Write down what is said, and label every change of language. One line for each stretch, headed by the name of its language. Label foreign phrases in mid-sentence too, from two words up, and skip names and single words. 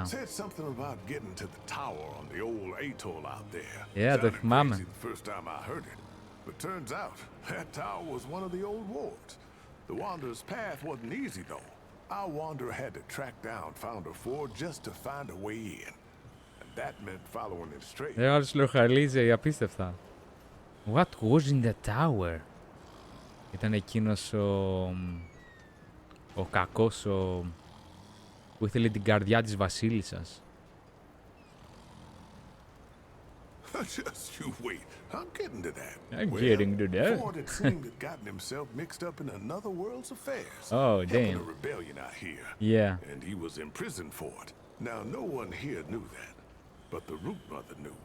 English: Said something about getting to the tower on the old atoll out there. Yeah, the Sounded mama. crazy the first time I heard it, but turns out that tower was one of the old wards. The wanderer's path wasn't easy though. Our wanderer had to track down Founder Ford just to find a way in, and that meant following him straight.
Greek: Άλλος λοχαλίζει απίστευτα.
English: What was in the tower?
Greek: Ήταν εκείνος ο κακός που ήθελε την καρδιά της βασίλισσας.
English: Just you wait. I'm getting to that. I'm getting to that. Ford had seemed to gotten himself mixed up in another world's affairs. Oh, helping damn. a rebellion out here. Yeah. And he was imprisoned for it. Now, no one here knew that, but the Root Mother knew.